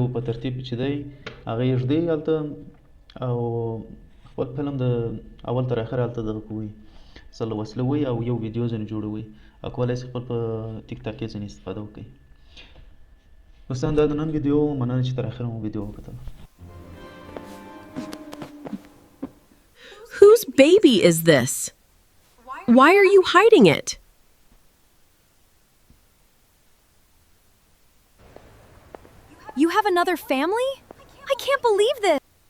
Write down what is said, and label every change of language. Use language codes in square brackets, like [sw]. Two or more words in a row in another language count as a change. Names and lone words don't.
[ps] په ترتیب چې دی هغه یې ږدئ هلته او خپل فلم د اول تر اخره هلته دغه کوئ سره وصلوئ او یو ویډیو ځینې جوړوئ او کولی شئ خپل په ټیک ټاک کې ځینې استفاده وکړئ دوستان دا د نن ویډیو مننه چې تر اخره مو ویډیو وکتله [en] Whose baby is this? Why are you hiding it? You have another family? I can't believe this.